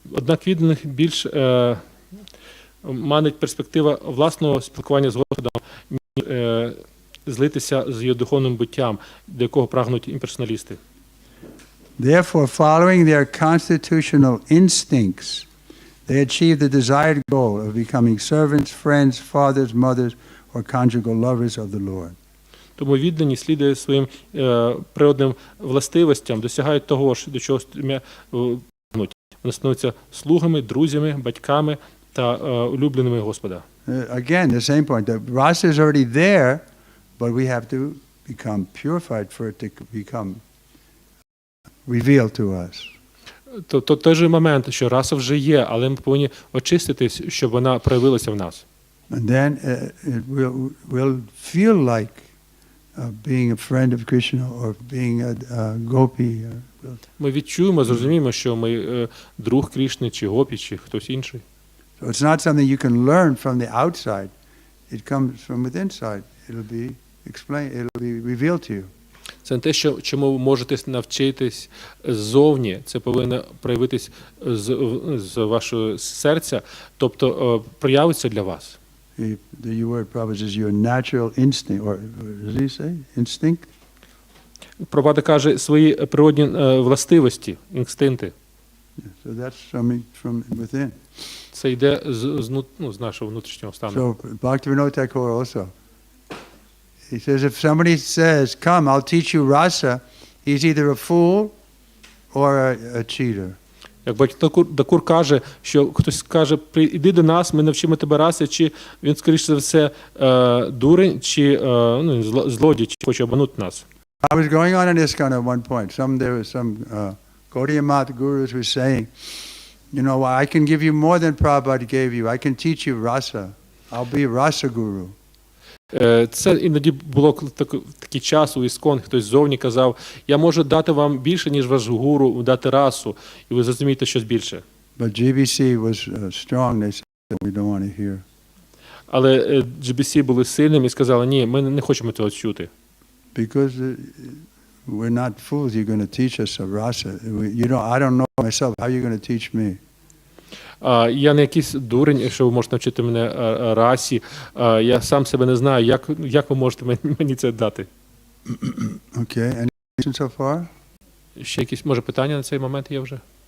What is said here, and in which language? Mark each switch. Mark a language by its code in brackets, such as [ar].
[uk] Однак відданих більш манить перспектива власного спілкування з Господом, ніж злитися з його духовним буттям, до якого прагнуть імперсоналісти. [en] Therefore, following their constitutional instincts, they achieve the desired goal of becoming servants, friends, fathers, mothers, or conjugal lovers of the Lord. [uk] Тому віддані слідує своїм природним властивостям, досягають того, до чого прагнуть. Вони становляться слугами, друзями, батьками та улюбленими Господа. [en] Again, the same point. The rasa is already there, but we have to become purified for it to become revealed to us. [uk] То той же момент, що раса вже є, але ми повинні очиститись, щоб вона проявилася в нас. [en] And then it will feel like being a friend of Krishna or being a gopi. [uk] Ми відчуємо, зрозуміємо, що ми друг Крішни, чи гопі, чи хтось інший. [en] So it's not something you can learn from the outside. It comes from within inside. It'll be explained. It'll be revealed to you. [uk] Це не те, чому ви можете навчитись ззовні, це повинно проявитись з вашого серця, тобто проявиться для вас. [en] The word Prabhupada is your natural instinct, or does he say instinct? [uk] Прабхупада каже свої природні властивості, інстинкти. [en] So that's coming from within. [uk] Це йде з нашого внутрішнього стану. [en] So Bhактіведанта also. He says, if somebody says, "Come, I'll teach you rasa," he's either a fool or a cheater. [uk] Як Бхактіведанта каже, що хтось скаже, іди до нас, ми навчимо тебе раси, чи він, скоріше за все, дурень, чи злодій, чи хоче обманути нас. [en] I was going on in ISKCON at one point. There was some Gaudiya Math gurus were saying, you know, I can give you more than Prabhupada gave you. I can teach you rasa. I'll be a rasa guru. [uk] Це іноді було такий час у ISKCON, хтось ззовні казав, я можу дати вам більше, ніж ваш гуру, дати расу, і ви зрозумієте щось більше. [en] But GBC was strong. They said we don't want to hear. [uk] Але GBC були сильними і сказали, ні, ми не хочемо цього чути. [en] Because we're not fools. You're going to teach us a rasa. I don't know myself. How are you going to teach me? [uk] Я не якийсь дурень, якщо ви можете навчити мене расі. Я сам себе не знаю, як ви можете мені це дати. [en] Okay. Any questions so far? [uk] Ще якісь, може, питання на цей момент є вже?